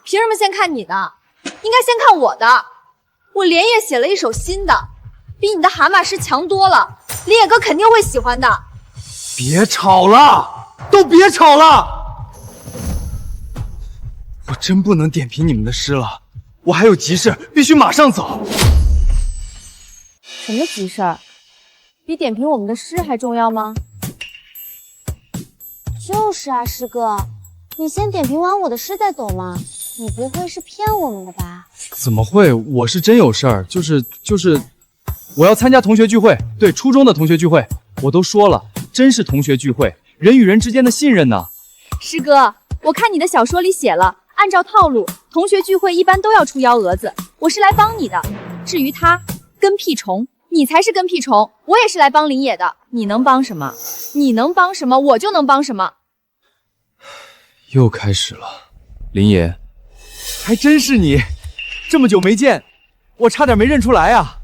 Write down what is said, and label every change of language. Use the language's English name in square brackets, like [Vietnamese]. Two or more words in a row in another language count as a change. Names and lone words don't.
[Chinese] 憑什麼先看你的？應該先看我的。我連夜寫了一首新的，比你的蛤蟆詩強多了。林野哥肯定會喜歡的。別吵了，都別吵了！我真不能點評你們的詩了，我還有急事，必須馬上走。什麼急事兒？比點評我們的詩還重要嗎？就是啊，師哥。你先點評完我的詩再走嘛，你不會是騙我們的吧？怎麼會？我是真有事兒，就是，我要參加同學聚會，對，初中的同學聚會，我都說了，真是同學聚會，人與人之間的信任呢。師哥，我看你的小說裡寫了，按照套路，同學聚會一般都要出幺蛾子，我是來幫你的。至於他，跟屁蟲， 你才是跟屁虫，我也是来帮林野的。你能帮什么？你能帮什么，我就能帮什么。又开始了，林野，还真是你，这么久没见，我差点没认出来啊！